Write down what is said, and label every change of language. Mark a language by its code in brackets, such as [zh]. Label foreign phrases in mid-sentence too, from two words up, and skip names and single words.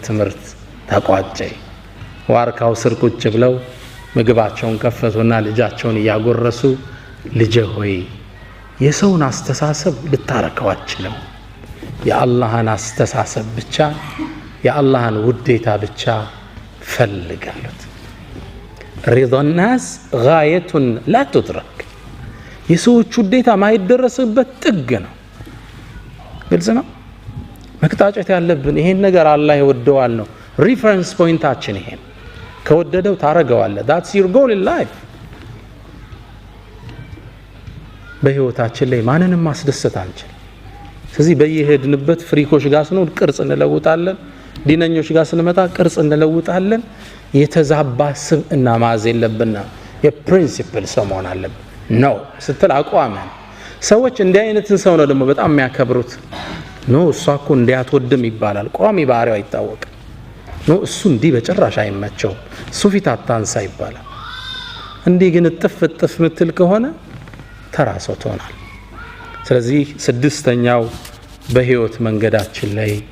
[am] ትምህርት ተቋጨ ዋርካው ስር ቁጭ ብለው ምግባቸውን ከፈቱና ልጃቸውን ያጎረሱ ልጄ ሆይ የሰውን አስተሳሰብ ልታረከው አትችልም የአላህን አስተሳሰብ ብቻ የአላህን ውዴታ ብቻ ፈልጋሉት [ar] رضا الناس غاية لا تدرك [am] የሰዎች ውዴታ ማይደረስበት ጥግ ነው ግልጽ ነው መክታጨት ያለብን ይሄን ነገር አላህ ይወደዋል ነው [en] reference pointachin [am] ይሄ ከወደደው ታረጋዋለህ [en] that's your goal in life [am] በህይወታችን ላይ ማንንም ማስደሰት አንችል ስለዚህ በየሄድንበት ፍሪኮች ጋር ስንሆን ቅርጽ እንለውጣለን ዲነኞች ጋር ስንመጣ ቅርጽ እንለውጣለን የተዛባ ስብዕና ማዝ የለብንና የፕሪንሲፕል ሰው መሆን አለብን ነው ስትል አቋመን ሰዎች እንዲህ አይነትን ሰው ነው ደግሞ በጣም የሚያከብሩት ነው እሷ እኮ እንዲያትወድም ይባላል ቋሚ ባህሪው አይታወቅም ነው እሱ እንዲህ በጭራሽ አይመቸው እሱ ፊት አታንሳ ይባላል እንዲህ ግን ጥፍ ምትል ከሆነ ተራሶ ትሆናል ስለዚህ ስድስተኛው በህይወት መንገዳችን ላይ